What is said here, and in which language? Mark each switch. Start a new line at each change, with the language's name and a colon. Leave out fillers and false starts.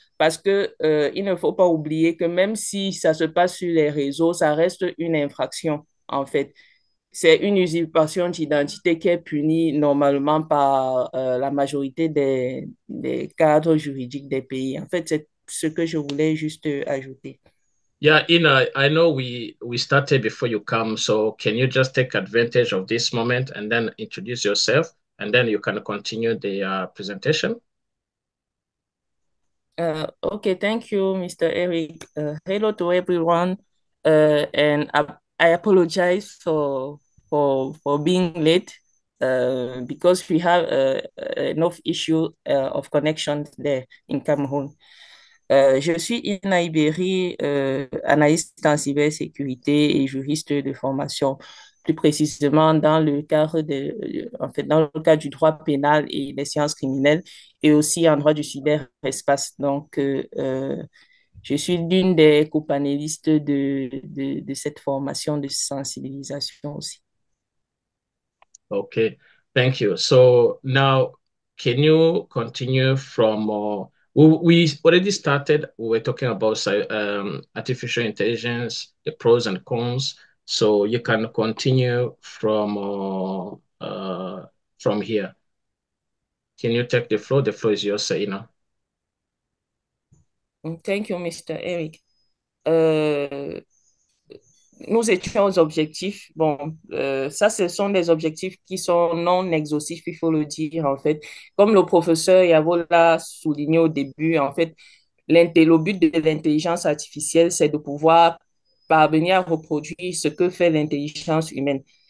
French: Parce que il ne faut pas oublier que même si ça se passe sur les réseaux, ça reste une infraction, en fait. C'est une usurpation d'identité qui est punie normalement par la majorité des cadres juridiques des pays. En fait, c'est ce que je voulais juste ajouter.
English: Yeah, Ina, I know we started before you come, so can you just take advantage of this moment and then introduce yourself, and then you can continue the presentation? Okay, thank you, Mr. Eric. Hello to everyone, and I apologize for being late because we have enough issue of connection there in Cameroon.
French: Je suis Ina Iberi, analyste en cybersécurité et juriste de formation, plus précisément dans le cadre en fait, dans le cadre du droit pénal et des sciences criminelles et aussi en droit du cyberespace. Donc, je suis l'une des copanélistes de cette formation de sensibilisation aussi.
English: Okay, thank you. So now, can you continue from we already started, we were talking about artificial intelligence, the pros and cons. So you can continue from here. Can you take the floor? The floor is yours, Saina. Thank you, Mr. Eric.
French: Euh, nous étions aux objectifs. Bon, ça, ce sont des objectifs qui sont non exhaustifs, il faut le dire, en fait. Comme le professeur Yavo l'a souligné au début, en fait, le but de l'intelligence artificielle, c'est de pouvoir parvenir à reproduire ce que fait l'intelligence humaine.